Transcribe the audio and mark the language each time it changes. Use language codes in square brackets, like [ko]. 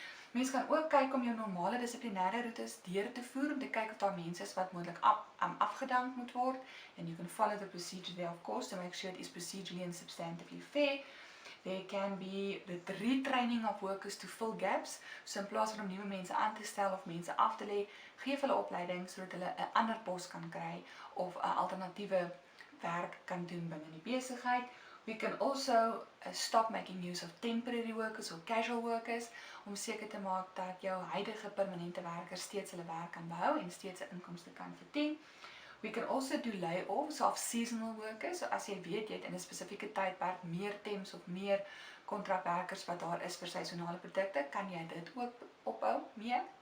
[af] Mens kan ook kyk om jou normale dissiplinêre roetes deur te voer om te kyk of daar mense is wat moontlik afgedank moet word, [en] and you can follow the procedure there of course to make sure it is procedurally and substantively fair. There can be the retraining of workers to fill gaps. [af] So in plaas van om nuwe mense aan te stel of mense af te lê, geef hulle opleiding sodat hulle 'n ander pos kan kry of 'n alternatiewe werk kan doen binne die besigheid. [en] We can also stop making use of temporary workers or casual workers [af] om seker te maak dat jou huidige permanente werkers steeds hulle werk kan behou en steeds 'n inkomste kan verdien. [en] We can also do layoffs of seasonal workers. [af] So as jy weet jy het in 'n spesifieke tydperk meer temps of meer kontrakwerkers wat daar is vir seisonale produkte, kan jy dit ook ophou mee.